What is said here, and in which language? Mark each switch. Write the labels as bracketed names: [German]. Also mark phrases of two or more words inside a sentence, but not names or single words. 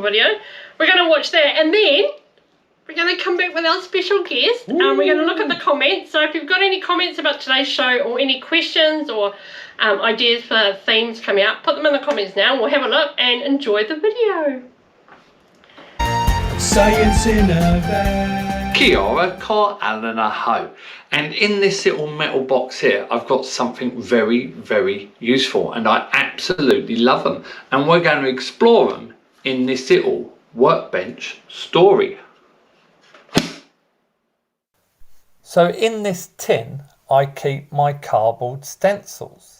[English] We're going to watch that, and then we're going to come back with our special guest. We're going to look at the comments. So if you've got any comments about today's show or any questions or ideas for themes coming up, put them in the comments now. We'll have a look and enjoy the video. Science in a Van. [Māori] Kia ora, ko alana ho. [English] And in this little metal box here, I've got something very, very useful, and I absolutely love them. And we're going to explore them in this little workbench story. So in this tin, I keep my cardboard stencils.